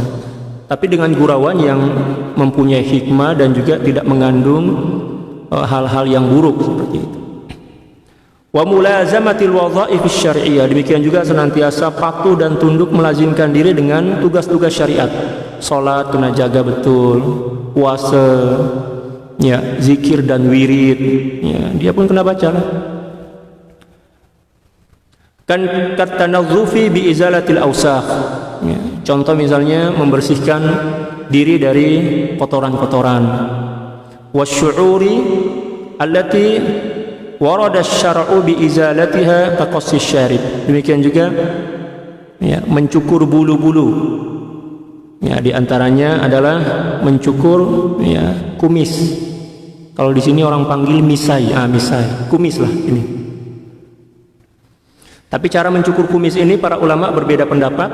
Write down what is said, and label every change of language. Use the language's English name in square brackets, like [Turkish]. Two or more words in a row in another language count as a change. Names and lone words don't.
[Malay] Tapi dengan gurauan yang mempunyai hikmah dan juga tidak mengandung hal-hal yang buruk seperti itu. [Arabic] وملازمة الوظائف الشرعية, [Malay] demikian juga senantiasa patuh dan tunduk melazimkan diri dengan tugas-tugas syariat. Salat kena jaga betul, puasa, ya, zikir dan wirid, ya, dia pun kena baca lah. [Arabic] Kan كالتنظف بإزالة الأوساخ. [Malay] Ya, contoh misalnya membersihkan diri dari kotoran-kotoran. [Arabic] والشعور التي ورد الشرع بإزالتها كقص الشارب. [Malay] Demikian juga ya, mencukur bulu-bulu. Ya, di antaranya adalah mencukur ya, kumis. Kalau di sini orang panggil misai, misai, kumis lah ini. Tapi cara mencukur kumis ini para ulama berbeda pendapat.